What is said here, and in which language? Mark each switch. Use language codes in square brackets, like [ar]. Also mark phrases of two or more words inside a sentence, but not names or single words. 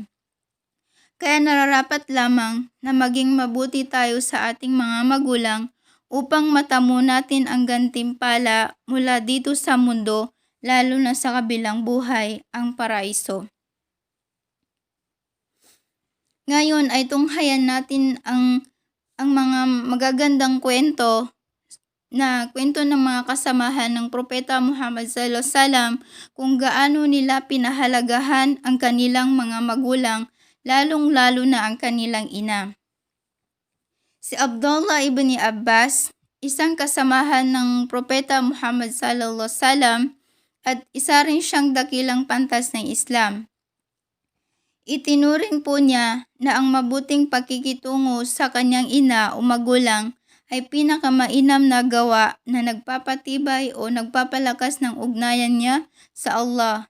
[tl] Kaya nararapat lamang na maging mabuti tayo sa ating mga magulang upang matamo natin ang gantimpala mula dito sa mundo, lalo na sa kabilang buhay, ang paraiso. Ngayon ay tunghayan natin ang mga magagandang kwento ng mga kasamahan ng Propeta Muhammad [ar] صلى الله عليه وسلم [tl] kung gaano nila pinahalagahan ang kanilang mga magulang, lalong-lalo na ang kanilang ina. Si Abdullah ibn Abbas, isang kasamahan ng Propeta Muhammad [ar] صلى الله عليه وسلم [tl] at isa rin siyang dakilang pantas ng Islam. Itinuring po niya na ang mabuting pakikitungo sa kanyang ina o magulang ay pinakamainam na gawa na nagpapatibay o nagpapalakas ng ugnayan niya sa Allah.